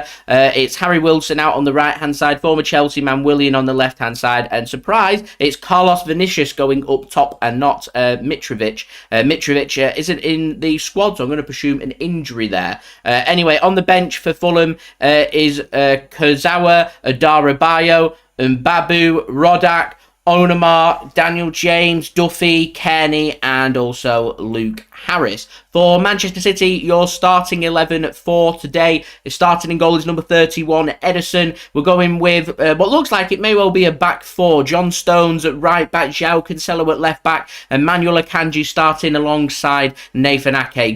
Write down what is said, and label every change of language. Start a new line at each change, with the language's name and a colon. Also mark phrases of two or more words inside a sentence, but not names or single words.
English: It's Harry Wilson out on the right hand side. Former Chelsea man Willian on the left hand side, and surprise, it's Carlos Vinicius going up top and not Mitrovic. Mitrovic isn't in the squad, so I'm going to presume an injury there. Anyway, on the bench for Fulham is Kurzawa, Adarabioyo, Mbabu, Rodak, Onamar, Daniel James, Duffy, Kearney, and also Luke Harris. For Manchester City, your starting 11 for today is starting in goal is number 31, Ederson. We're going with what looks like it may well be a back four. John Stones at right back, Joao Cancelo at left back, and Manuel Akanji starting alongside Nathan Ake.